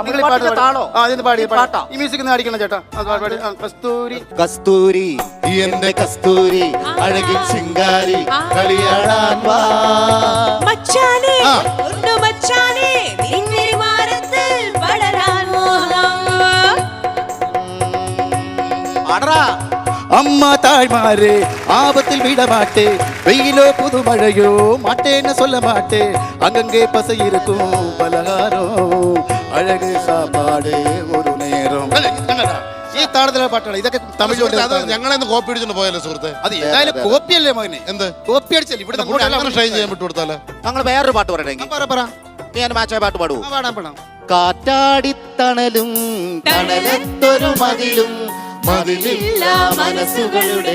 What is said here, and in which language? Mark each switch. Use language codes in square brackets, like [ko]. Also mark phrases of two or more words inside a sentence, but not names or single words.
[ml] ഈ മ്യൂസിക് അടിക്കണം ചേട്ടാ. കസ്തൂരി കസ്തൂരി എന്റെ കസ്തൂരി അഴകിൻ ചിങ്കാരി കളിയാടാൻ വാ മച്ചാനെ ഒന്ന് മച്ചാനെ ഈ തിരുമാറത്ത് പടരാൻ മോഹം [ta] அம்மா தாய்மாரே ஆபத்தில் விட மாட்டே, வெயிலோ புது மழையோ மாட்டேன்னு சொல்ல மாட்டே, அங்கங்கே பசை இருக்கும் பலகாரம் அழகு சாப்பாடு ஒரு நேரம். [ml] ഈ താളത്തിലുള്ള പാട്ടുകൾ ഇതൊക്കെ തമിഴ് ഞങ്ങളെന്ന് കോപ്പി അടിച്ചിട്ട് പോയല്ലോ സുഹൃത്തെ. അത് ഏതായാലും കോപ്പി അല്ലേ മകനെ? എന്ത് കോപ്പി അടിച്ചല്ലേ ഇവിടെ ട്രൈ ചെയ്യാൻ വിട്ടു കൊടുത്താലോ? ഞങ്ങൾ വേറൊരു പാട്ട് പറയണെങ്കിൽ ഞാൻ മാച്ചായ പാട്ട് പാടുവോ? പാടാം. കാറ്റാടിത്തണലും തണലത്തൊരു മതിലും മതിലില്ല മനസ്സുകളുടെ